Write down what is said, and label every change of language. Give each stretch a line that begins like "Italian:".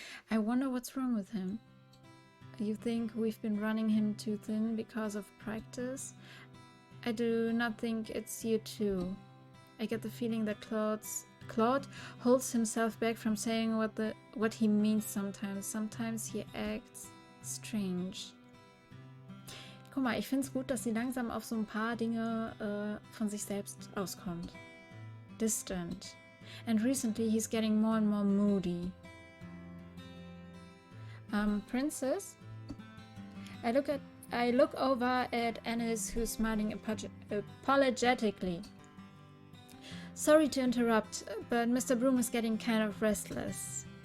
English: I wonder what's wrong with him. You think we've been running him too thin because of practice? I do not think it's you too. I get the feeling that Claude holds himself back from saying what he means sometimes. Sometimes he acts strange.
German: Guck mal, ich finde es gut, dass sie langsam auf so ein paar Dinge von sich selbst auskommt.
English: Distant. And recently he's getting more and more moody. Princess? I look over at Anis, who's smiling apologetically. Sorry to interrupt, but Mr. Broom is getting kind of restless.